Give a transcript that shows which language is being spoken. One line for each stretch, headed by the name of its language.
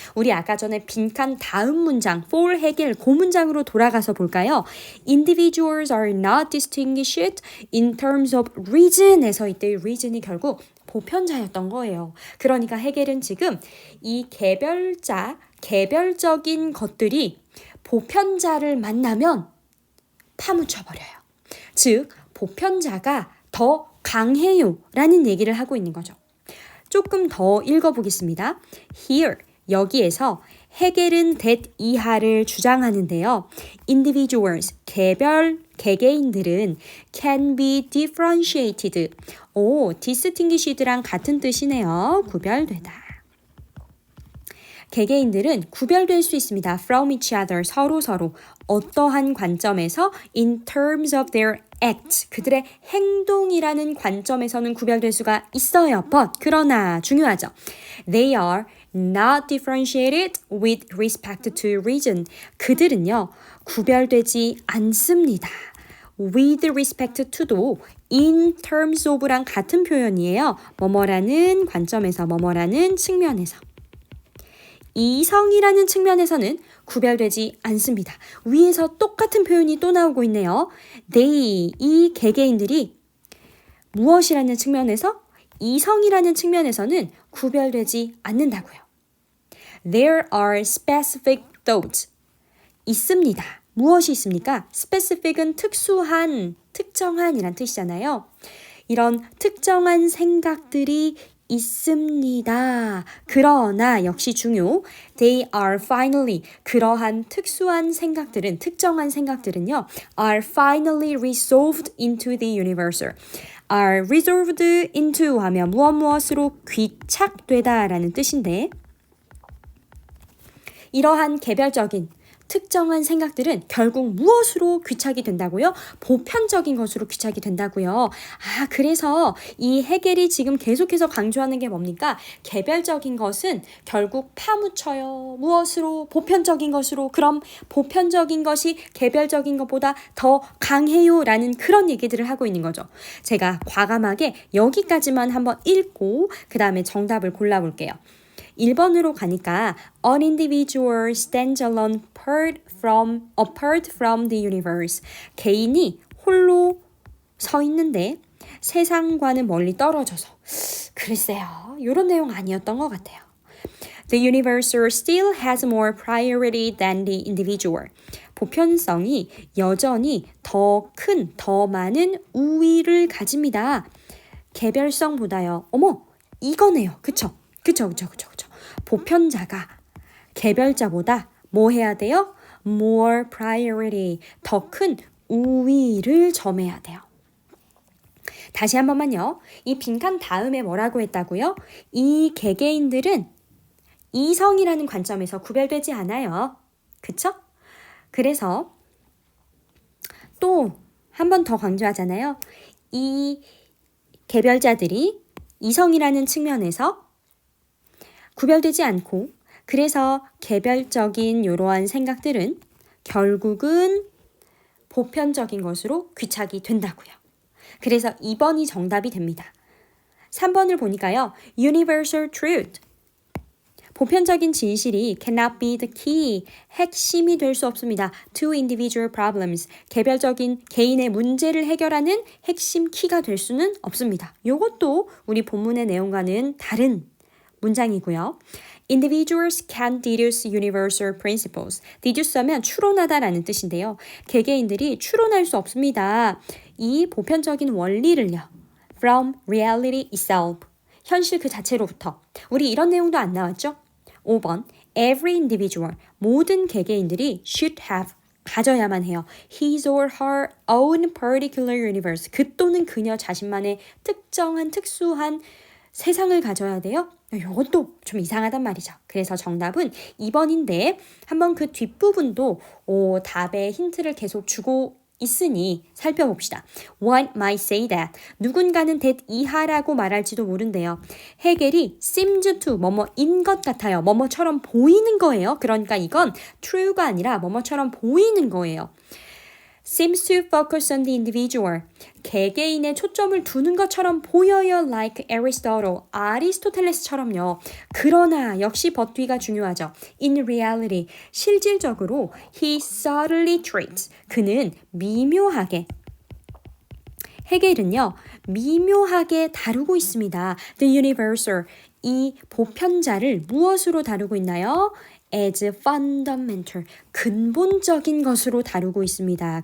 Korean: 우리 아까 전에 빈칸 다음 문장, for 해겔 그 문장으로 돌아가서 볼까요?
English: Individuals are not distinguished in terms of reason에서
Korean: 이때 reason이 결국 보편자였던 거예요. 그러니까 해겔은 지금 이 개별적인 것들이 보편자를 만나면 파묻혀버려요. 즉, 보편자가 더 강해요 라는 얘기를 하고 있는 거죠. 조금 더 읽어보겠습니다. Here, 여기에서 해겔은 that 이하를 주장하는데요.
English: Individuals,
Korean: 개개인들은
English: can be differentiated.
Korean: distinguished랑 같은 뜻이네요. 구별되다. 개개인들은 구별될 수 있습니다.
English: From each other,
Korean: 서로 어떠한 관점에서
English: in terms of their act,
Korean: 그들의 행동이라는 관점에서는 구별될 수가 있어요. But, 그러나 중요하죠.
English: They are not differentiated with respect to reason.
Korean: 그들은요, 구별되지 않습니다. with respect to도 in terms of랑 같은 표현이에요. 뭐뭐라는 관점에서, 뭐뭐라는 측면에서. 이성이라는 측면에서는 구별되지 않습니다. 위에서 똑같은 표현이 또 나오고 있네요. They, 이 개개인들이 무엇이라는 측면에서, 이성이라는 측면에서는 구별되지 않는다고요.
English: There are specific thoughts.
Korean: 있습니다. 무엇이 있습니까? specific은 특정한이란 뜻이잖아요. 이런 특정한 생각들이 있습니다. 그러나 역시 중요.
English: They are finally,
Korean: 그러한 특정한 생각들은요,
English: are finally resolved into the universal.
Korean: are resolved into 하면 무엇으로 귀착되다 라는 뜻인데, 이러한 개별적인 특정한 생각들은 결국 무엇으로 귀착이 된다고요? 보편적인 것으로 귀착이 된다고요. 그래서 이 해겔이 지금 계속해서 강조하는 게 뭡니까? 개별적인 것은 결국 파묻혀요. 무엇으로? 보편적인 것으로. 그럼 보편적인 것이 개별적인 것보다 더 강해요 라는 그런 얘기들을 하고 있는 거죠. 제가 과감하게 여기까지만 한번 읽고 그 다음에 정답을 골라볼게요. 1번으로 가니까
English: An individual stands alone apart from the universe.
Korean: 개인이 홀로 서 있는데 세상과는 멀리 떨어져서. 글쎄요. 이런 내용 아니었던 것 같아요.
English: The universal still has more priority than the individual.
Korean: 보편성이 여전히 더 많은 우위를 가집니다. 개별성보다요. 이거네요. 그쵸? 보편자가 개별자보다 뭐 해야 돼요?
English: More priority,
Korean: 더 큰 우위를 점해야 돼요. 다시 한 번만요. 이 빈칸 다음에 뭐라고 했다고요? 이 개개인들은 이성이라는 관점에서 구별되지 않아요. 그쵸? 그래서 또 한 번 더 강조하잖아요. 이 개별자들이 이성이라는 측면에서 구별되지 않고, 그래서 개별적인 이러한 생각들은 결국은 보편적인 것으로 귀착이 된다고요. 그래서 2번이 정답이 됩니다. 3번을 보니까요.
English: Universal truth.
Korean: 보편적인 진실이
English: cannot be the key.
Korean: 핵심이 될 수 없습니다.
English: To individual problems.
Korean: 개별적인 개인의 문제를 해결하는 핵심 키가 될 수는 없습니다. 이것도 우리 본문의 내용과는 다른 문장이고요.
English: Individuals can deduce universal principles.
Korean: deduce 하면 추론하다라는 뜻인데요. 개개인들이 추론할 수 없습니다. 이 보편적인 원리를요.
English: From reality itself.
Korean: 현실 그 자체로부터. 우리 이런 내용도 안 나왔죠?
English: 5번 Every individual
Korean: 모든 개개인들이
English: should have
Korean: 가져야만 해요.
English: His or her own particular universe
Korean: 그 또는 그녀 자신만의 특정한 특수한 세상을 가져야 돼요. 이것도 좀 이상하단 말이죠. 그래서 정답은 2번인데 한번 그 뒷부분도 답의 힌트를 계속 주고 있으니 살펴봅시다.
English: One might say that
Korean: 누군가는 that 이하라고 말할지도 모른대요. 해겔이
English: seems to
Korean: 뭐뭐인 것 같아요. 뭐뭐처럼 보이는 거예요. 그러니까 이건 true가 아니라 뭐뭐처럼 보이는 거예요.
English: seems to focus on the individual.
Korean: 개개인에 초점을 두는 것처럼 보여요.
English: Like Aristotle.
Korean: 아리스토텔레스처럼요. 그러나 역시 but 뒤가 중요하죠.
English: In reality.
Korean: 실질적으로
English: he subtly treats.
Korean: 그는 미묘하게 해겔은요. 미묘하게 다루고 있습니다.
English: The universal.
Korean: 이 보편자를 무엇으로 다루고 있나요?
English: as fundamental,
Korean: 근본적인 것으로 다루고 있습니다.